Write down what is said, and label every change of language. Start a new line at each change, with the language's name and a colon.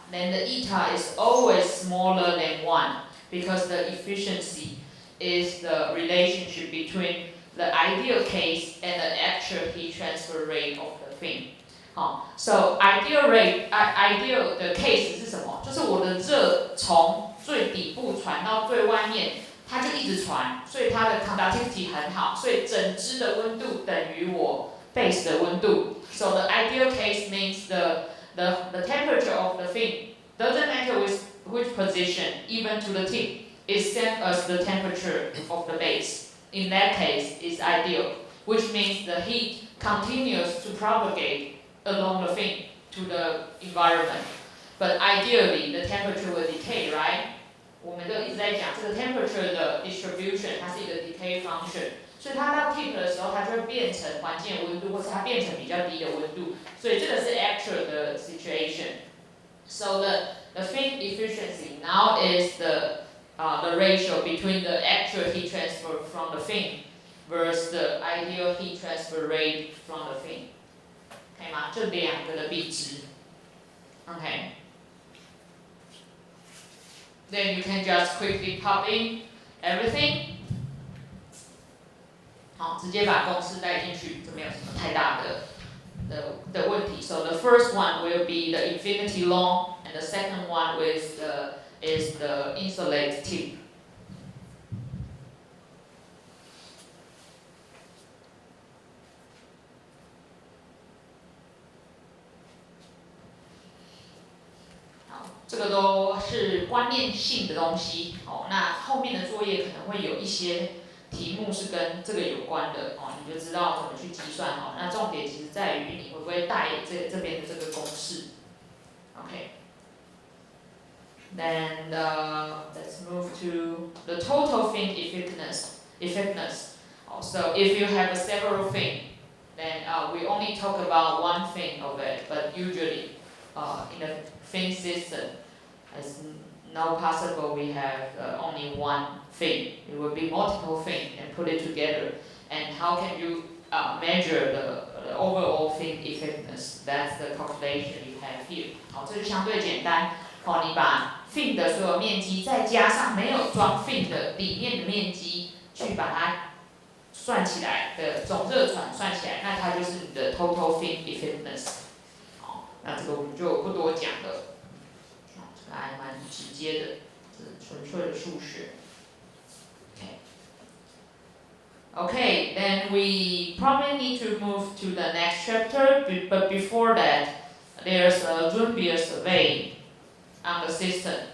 English: Then the eta is always smaller than 1 because the efficiency is the relationship between the ideal case and the actual heat transfer rate of the fin. So ideal rate, ideal 的 case
Chinese: 是什么？就是我的热从最底部传到最外面，它就一直传，所以它的 conductivity 很好，所以整支的温度等于我 base 的温度。
English: So the ideal case means the temperature of the fin doesn't matter which position, even to the tip, is same as the temperature of the base. In that case, it's ideal, which means the heat continues to propagate along the fin to the environment. But ideally, the temperature will decay, right?
Chinese: 我们都一直在讲这个 temperature 的 distribution， 它是一个 decay function， 所以它到 tip 的时候，它就会变成环境的温度，或是它变成比较低的温度，所以这个是 actual 的 situation.
English: So the fin efficiency now is the ratio between the actual heat transfer from the fin versus the ideal heat transfer rate from the fin.
Chinese: 可以吗？这两个的比值。Okay.
English: Then you can just quickly pop in everything.
Chinese: 好，直接把公式带进去，就没有什么太大的问题。
English: So the first one will be the infinity long, and the second one is the insulate tip.
Chinese: 这个都是观念性的东西，那后面的作业可能会有一些题目是跟这个有关的，你就知道怎么去计算，那重点其实在于你会不会带这边的这个公式 ，OK。
English: Then let's move to the total fin effectiveness. So if you have several fin, then we only talk about one fin of it, but usually in a fin system, it's not possible we have only one fin. It will be multiple fin and put it together. And how can you measure the overall fin effectiveness? That's the calculation you have here.
Chinese: 这就相对简单。你把 fin 的所有面积再加上没有装 fin 的里面的面积，去把它算起来的总热传算起来，那它就是你的 total fin effectiveness。那这个我们就不多讲了，这个还蛮直接的，这是纯粹的数学。
English: Okay, then we probably need to move to the next chapter, but before that, there's a Junbier survey on the system.